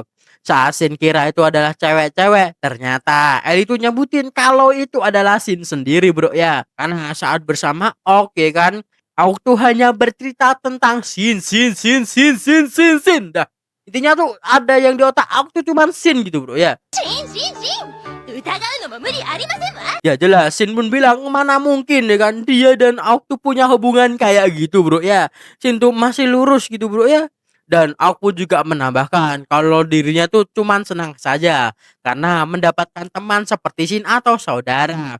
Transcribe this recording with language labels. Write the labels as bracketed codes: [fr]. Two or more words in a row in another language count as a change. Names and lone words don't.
[id] Saat Shin kira itu adalah cewek-cewek, ternyata Ellie tuh nyebutin kalau itu adalah Shin sendiri bro ya. Karena saat bersama Aok ya kan, Aok tuh hanya bercerita tentang Shin. Dah, intinya tuh ada yang di otak Aok tuh cuman Shin gitu bro ya. [ja] シンシンシン疑うのも無理ありませんわ [id] Ya jelas Shin pun bilang mana mungkin ya kan dia dan Aok tuh punya hubungan kayak gitu bro ya. Shin tuh masih lurus gitu bro ya. Dan Aok pun juga menambahkan kalau dirinya tuh cuman senang saja karena mendapatkan teman seperti Shin atau saudara.